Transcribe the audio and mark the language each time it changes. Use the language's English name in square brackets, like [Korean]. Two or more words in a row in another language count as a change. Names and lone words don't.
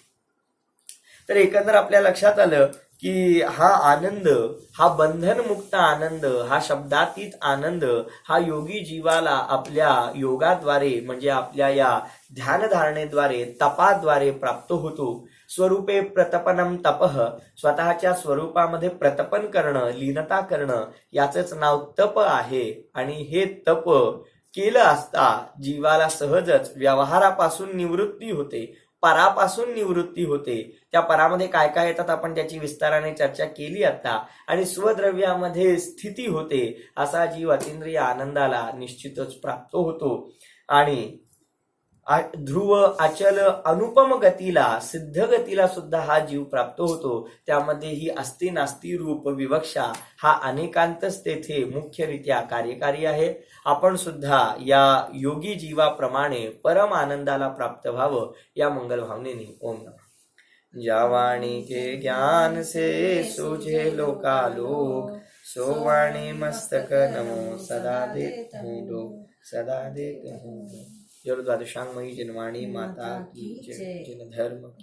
[Marathi] तर एकंदर आपल्या लक्षात आलं की हा आनंद, हा बंधनमुक्त आनंद, हा शब्दातीत आनंद हा योगी जीवाला आपल्या योगाद्वारे म्हणजे आपल्या या ध्यानधारणेद्वारे तपाद्वारे प्राप्त होतो. [Sanskrit] स्वरूपे प्रतपनम तपः, [Marathi] स्वतःच्या स्वरूपामध्ये प्रतपन करणं, लीनता करणं याचंच नाव तप आहे. आणि हे तप केलं असता जीवाला सहजच व्यवहारापासून निवृत्ती होते, परापासून निवृत्ती होते. त्या परामध्ये काय काय येतात आपण त्याची विस्ताराने चर्चा केली आता. आणि स्वद्रव्यामध्ये स्थिती होते. असा जीव अतींद्रिय आनंदाला निश्चितच प्राप्त होतो आणि ध्रुव अचल अनुपम गतीला, सिद्ध गतीला सुद्धा हा जीव प्राप्त होतो. त्यामध्ये ही अस्ति नास्ती रूप विवक्षा हा अनेकांतच तेथे मुख्यरित्या कार्यकारी आहे. आपण सुद्धा या योगी जीवाप्रमाणे परम आनंदाला प्राप्त व्हावं या मंगल भावनेने [Sanskrit] ओम नमः. [Hindi] जावाणी के ज्ञान से सूझे लोकालोक, सो वाणी मस्तक नमो सदा देत हूँ, सदा देत हूँ. द्वादशांगमयी जिनवाणी माता की जय. जिन धर्म